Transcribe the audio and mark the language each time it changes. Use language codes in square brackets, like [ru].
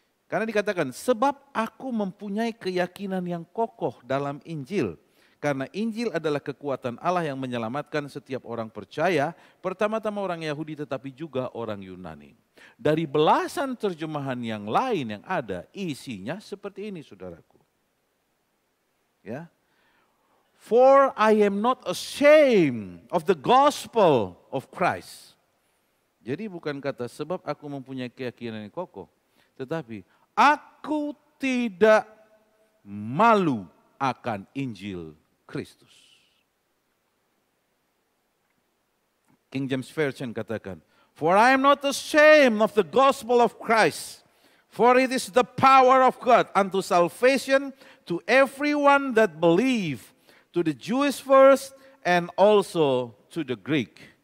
[id] Karena dikatakan sebab aku mempunyai keyakinan yang kokoh dalam Injil. Karena Injil adalah kekuatan Allah yang menyelamatkan setiap orang percaya, pertama-tama orang Yahudi tetapi juga orang Yunani. Dari belasan terjemahan yang lain yang ada, isinya seperti ini saudaraku. Ya. [en] For I am not ashamed of the gospel of Christ. [id] Jadi bukan kata sebab aku mempunyai keyakinan yang kokoh. Tetapi aku tidak malu akan Injil Kristus. [en] King James Version katakan, for I am not ashamed of the gospel of Christ. For it is the power of God unto salvation to everyone that believe. To the Jewish first and also to the Greek.